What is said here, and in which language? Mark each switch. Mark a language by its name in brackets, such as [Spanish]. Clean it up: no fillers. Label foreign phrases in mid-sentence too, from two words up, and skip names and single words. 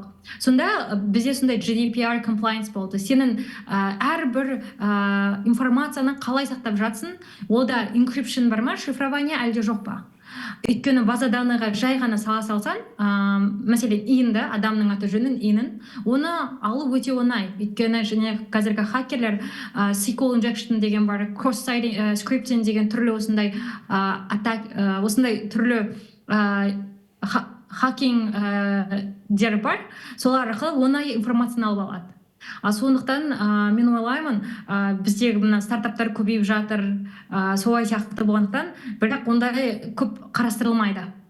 [Kazakh] Сонда бізде сондай [English] GDPR compliance [Kazakh] болды. Сенің әрбір информацияны қалай сақтап жатсың, ода encryption бар ма, шифрование әлде жоқ па? Өйткені [Russian] база данныйға [Kazakh] жай ғана сала салсаң, мәселен иінді, адамның аты жөнін, иінін, оны алу өте оңай. Өйткені және қазіргі хакерлер [English] SQL injection [Kazakh] деген бар, [English] cross-site scripting [Kazakh] деген түрлі осындай осындай түрлі хакинг дер бар, солар арқылы оңай информацияны алып алады. Сондықтан мен ойлаймын, біздегі мына стартаптар көбейіп жатыр, солай сияқты болғандықтан, бірақ ондай көп қарастырылмайды.